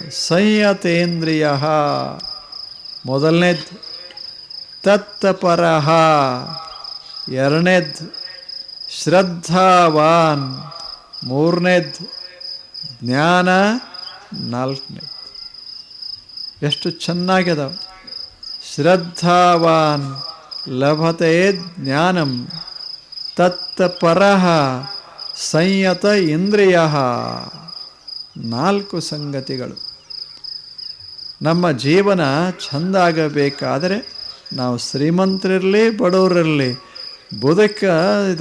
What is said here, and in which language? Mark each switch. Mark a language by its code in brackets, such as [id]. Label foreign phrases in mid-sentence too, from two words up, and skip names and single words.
[kn] ಸಂಯತೇಂದ್ರಿಯ ಮೊದಲನೇದ್ದು, ತತ್ತಪರಃ ಎರಡನೇದ್ದು, ಶ್ರದ್ಧಾವಾನ್ ಮೂರನೇದ್ದು, ಜ್ಞಾನ ನಾಲ್ಕನೇದ್ದು. ಎಷ್ಟು ಚೆನ್ನಾಗಿದಾವೆ. [sa] ಶ್ರದ್ಧಾವಾನ್ ಲಭತೆ ಜ್ಞಾನಂ, ತತ್ತಪರಃ ಸಂಯತ ಇಂದ್ರಿಯ. [kn] 4 ಸಂಗತಿಗಳು. ನಮ್ಮ ಜೀವನ ಚೆಂದಾಗಬೇಕಾದರೆ ನಾವು ಶ್ರೀಮಂತರಿರಲಿ ಬಡವರಿರಲಿ, ಇದು